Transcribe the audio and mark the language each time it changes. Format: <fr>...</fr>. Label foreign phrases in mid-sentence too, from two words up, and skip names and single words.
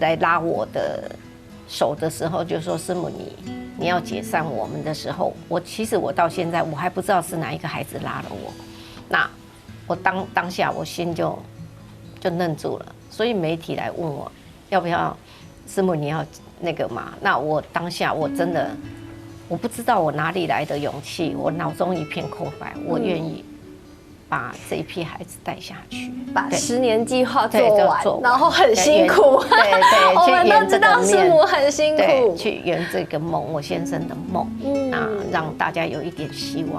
<zh>來拉我的手的時候，就說師母你要解散我們的時候，其實我到現在我還不知道是哪一個孩子拉了我，那我當下我心就愣住了，所以媒體來問我要不要師母你要那個嘛，那我當下我真的我不知道我哪裡來的勇氣，我腦中一片空白，我願意把這一批孩子帶下去，把10年計劃做完，然後很辛苦，對，我們都知道師母很辛苦，去圓這個夢，我先生的夢，啊，讓大家有一點希望。</zh>